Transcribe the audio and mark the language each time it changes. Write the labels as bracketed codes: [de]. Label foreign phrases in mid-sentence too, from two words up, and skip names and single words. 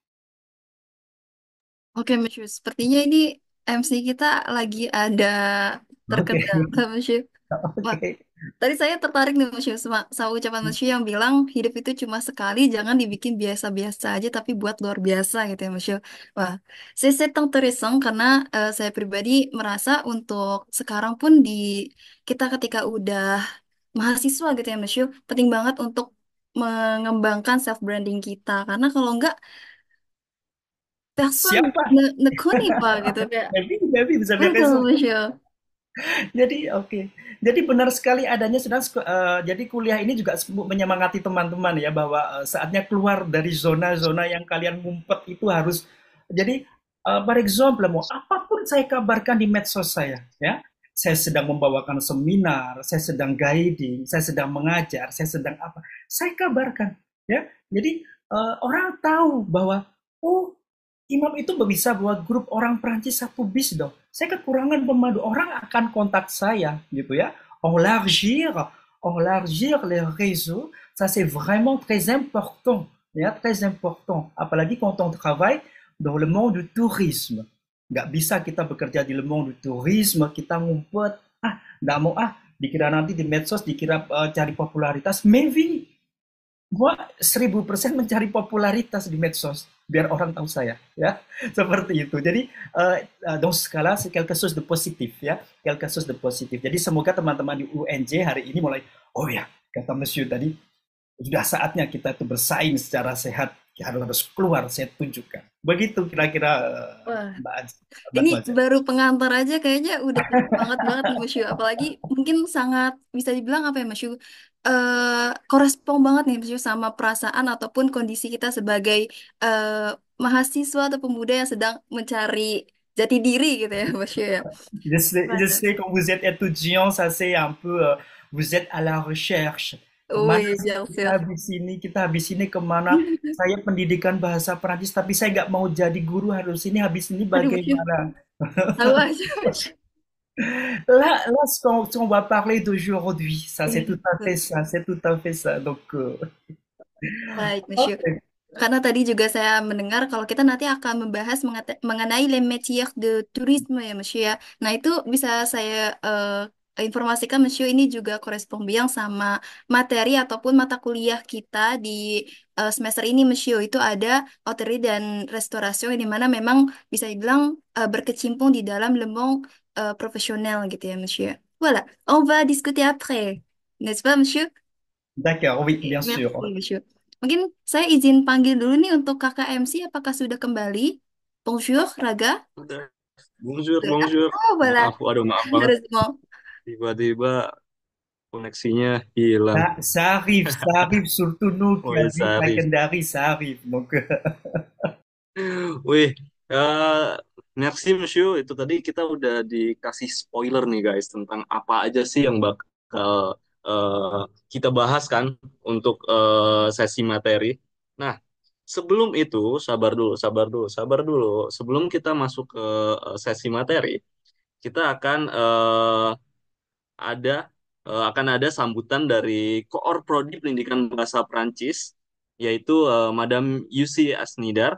[id] Oke, Monsieur. Sepertinya ini MC kita lagi ada Oke, terkendala, Monsieur. Wah, oke. tadi saya tertarik nih, Monsieur, sama ucapan Monsieur yang bilang hidup itu cuma sekali, jangan dibikin biasa-biasa aja, tapi buat luar biasa gitu ya, Monsieur. Wah, [fr] c'est intéressant [id] karena saya pribadi merasa untuk sekarang pun kita ketika udah mahasiswa gitu ya, Monsieur, penting banget untuk mengembangkan [en] self branding [id] kita karena kalau enggak personne Siapa? [fr] ne connaît pas [id] gitu kayak Maybe bisa beres. betul Monsieur. Jadi oke. Jadi benar sekali adanya sudah jadi kuliah ini juga menyemangati teman-teman ya bahwa saatnya keluar dari zona-zona yang kalian ngumpet itu harus. Jadi [fr] par exemple [id] mau apapun saya kabarkan di medsos saya ya. Saya sedang membawakan seminar, saya sedang guiding, saya sedang mengajar, saya sedang apa. Saya kabarkan ya. Jadi orang tahu bahwa oh, Imam itu bisa buat grup orang Prancis satu bis dong. Saya kekurangan pemandu, orang akan kontak saya gitu ya. [fr] Enlargir les réseaux, ça c'est vraiment très important, ya, très important. Apalagi quand on travaille dans le monde du tourisme. [id] Nggak bisa kita bekerja di [fr] le monde du tourisme, [id] kita ngumpet, nggak mau dikira nanti di medsos, dikira cari popularitas. Maybe gua 1000% mencari popularitas di medsos biar orang tahu saya ya seperti itu. [fr] Jadi dans ce cas-là c'est quelque chose de positif ya, quelque chose de positif. [id] Jadi semoga teman-teman di UNJ hari ini mulai, oh ya, kata Monsieur tadi, sudah saatnya kita itu bersaing secara sehat, ya, harus keluar, saya tunjukkan. Begitu kira-kira Wah, Mbak Aji, Mbak ini Tuaja. baru pengantar aja kayaknya udah banget banget nih Mas Yu. Apalagi mungkin sangat bisa dibilang apa ya Mas Yu? Korespon banget nih Mas Yu sama perasaan ataupun kondisi kita sebagai mahasiswa atau pemuda yang sedang mencari jati diri gitu ya Mas Yu ya. [fr] Je [id] Waduh. [fr] sais quand vous êtes étudiant, ça c'est un peu, vous êtes à la recherche. [id] Kemana [fr] Oui, [id] sih [fr] bien sûr. [id] kita habis ini kemana? Saya pendidikan bahasa Perancis, tapi saya nggak mau jadi guru, habis ini Waduh Mas Yu, bagaimana? tahu aja Mas Yu. [fr] Là, ce qu'on va parler d'aujourd'hui, ça c'est [id] Iya, [fr] tout à fait [id] betul. [fr] ça, c'est tout à fait ça. Donc, [id] Baik Mas Yu. oke. Karena tadi juga saya mendengar kalau kita nanti akan membahas mengenai [fr] les métiers de tourisme [id] ya Monsieur ya. Nah itu bisa saya informasikan Monsieur ini juga korespon biang sama materi ataupun mata kuliah kita di semester ini Monsieur. Itu ada hotellerie dan restorasi di mana memang bisa dibilang berkecimpung di dalam [fr] le monde professionnel [id] gitu ya Monsieur. [fr] Voilà, on va discuter après. N'est-ce pas Monsieur? D'accord, oui, [id] Oke, [fr] bien merci, sûr. Monsieur. [id] Mungkin saya izin panggil dulu nih untuk kakak MC, apakah sudah kembali? [fr] Bonjour, Raga. [id] Udah. [fr] Bonjour, [id] Sudah. [fr] bonjour. Oh, voilà. [id] Maaf, aduh maaf banget. [fr] Heureusement. [id] Tiba-tiba koneksinya hilang. [fr] Ça arrive, surtout nous qui [id] Oh ya, [fr] habitent à Sarif. Kendari, ça arrive. Donc, [id] Wih, eh [fr] merci Monsieur. [id] Itu tadi kita udah dikasih spoiler nih guys tentang apa aja sih yang bakal eh, kita bahas kan untuk sesi materi. Nah, sebelum itu sabar dulu, sabar dulu, sabar dulu. Sebelum kita masuk ke sesi materi, kita ada akan ada sambutan dari Koor Prodi Pendidikan Bahasa Prancis, yaitu Madam Yusi Asnidar.